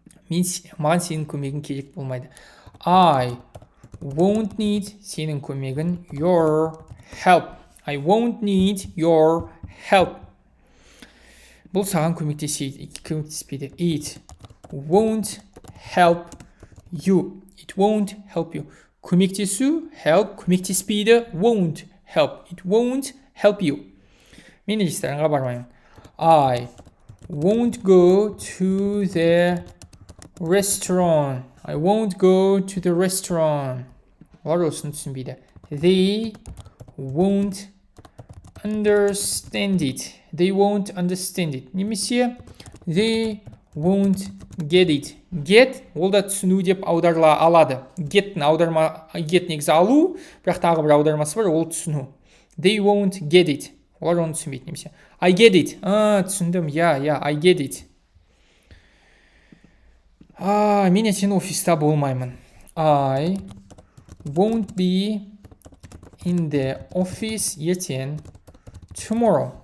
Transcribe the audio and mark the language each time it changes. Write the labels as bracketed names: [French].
[Kazakh] Маған сенің көмегің керек болмайды. [English] I won't need [Kazakh] сенің көмегін. [English] Your help. I won't need your help. [Kazakh] Бұл саған көмектеспейді. [English] It won't help you. It won't help you. Көмектесу, help, көмектеспейді, won't help. It won't help you. [Kazakh] Мен ресторанға бармаймын. [English] I won't go to the restaurant. I won't go to the restaurant. [Kazakh] Олар осыны түсінбейді. [English] They won't understand it. They won't understand it. Немесе they won't get it. [Kazakh] Get, ол да түсіну деп аударыла алады. Get негізі алу, бірақ тағы бір аудармасы бар, ол түсіну. [English] They won't get it. [Kazakh] Олар оны түсінбейді. [English] Немесе I get it. Түсіндім. I get it. [Kazakh] Мен ертең офиста болмаймын. [English] I won't be in the office ертең tomorrow.